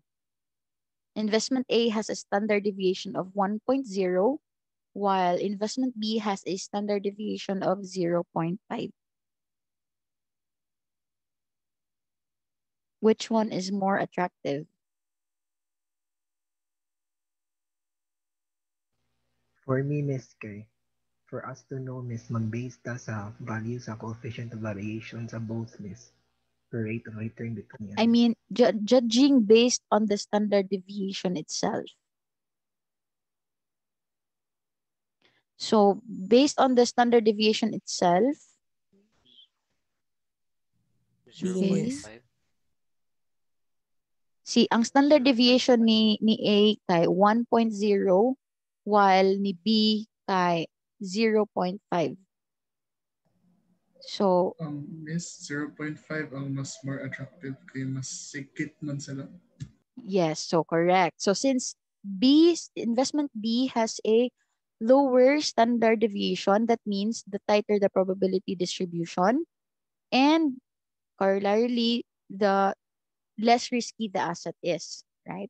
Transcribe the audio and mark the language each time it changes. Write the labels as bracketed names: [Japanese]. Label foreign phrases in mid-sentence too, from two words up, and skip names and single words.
[English] Investment A has a standard deviation of 1.0, while investment B has a standard deviation of 0.5. Which one is more attractive? For me, miss, for us to know, miss, [Cebuano] mag-base ta sa value sa [English] coefficient of variation [Cebuano] sa both, miss. [English] Per rate of return between yan, I miss. mean, judging based on the standard deviation itself. So, based on the standard deviation itself, okay. See, [Cebuano] ang [English] standard deviation [Cebuano] ni A kay 1.0, while ni B kay 0.5. [English] So, [Cebuano] Miss, 0.5 ang mas [English] more attractive [Cebuano] kay mas sikit man sila. [English] yes, so correct. So since investment B has a lower standard deviation, that means the tighter the probability distribution, and corollary, the less risky the asset is, right?